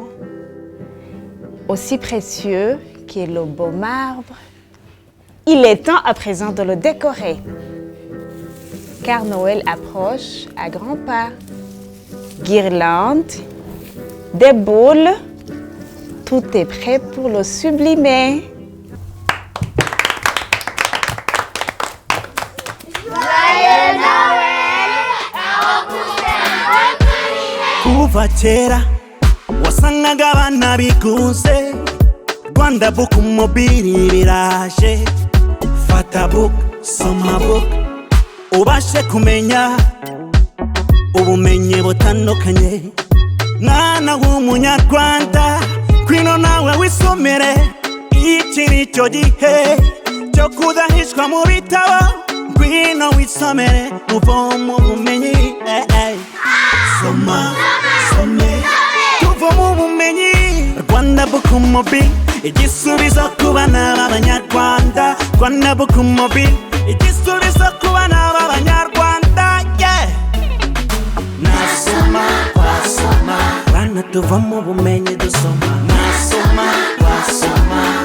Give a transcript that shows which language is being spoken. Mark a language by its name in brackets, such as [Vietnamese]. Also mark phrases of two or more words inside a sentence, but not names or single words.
[French] Aussi précieux que le beau marbre, il est temps à présent de le décorer. Car Noël approche à grands pas. Guirlandes, des boules, tout est prêt pour le sublimer. [Kinyarwanda] kuva kera wasangaga abana bikunze Rwanda Book Mobile biraje fata book soma book ubashe kumenya ubumenyi butandukanye mwana w'umunyarwanda kwino nawe wisomere iki nicyo gihe cyo kudahishwa mu bitabo kwino wisomere uvomo ubumenyi soma some tuvomo ubumenyi Rwanda Book Mobile igisubizo ku bana b'abanyarwanda Rwanda Book Mobile igisubizo ku bana b'abanyarwanda nasoma twasoma bana tuvamo ubumenyi dusoma nasoma twasoma